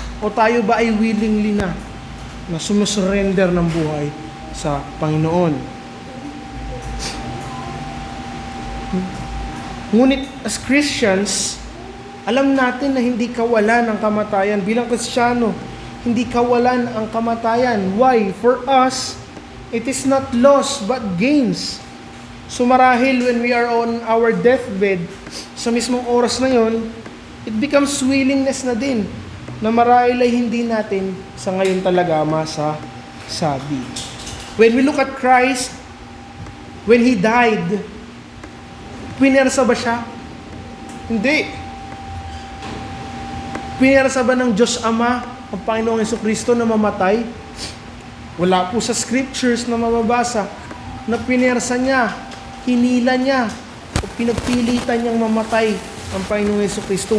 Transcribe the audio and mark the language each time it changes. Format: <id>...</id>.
<tl>O tayo ba ay willingly na sumusurrender ng buhay sa Panginoon? Ngunit</tl> <en>as Christians,</en> <tl>alam natin na hindi kawalan ang kamatayan. Bilang Kristiyano, hindi kawalan ang kamatayan.</tl> <en>Why? For us, it is not loss but gains. So marahil when we are on our deathbed, sa mismong oras na yon, it becomes willingness na din na marahil ay hindi natin sa ngayon talaga masasabi. When we look at Christ, when He died,</en> <tl>pinersa ba siya? Hindi. Pinersa ba ng Diyos Ama ang Panginoong Jesucristo na mamatay? Wala po sa scriptures na mababasa na pinersa niya, hinila niya, o pinagpilitan niyang mamatay ang Panginoong Jesucristo.</tl>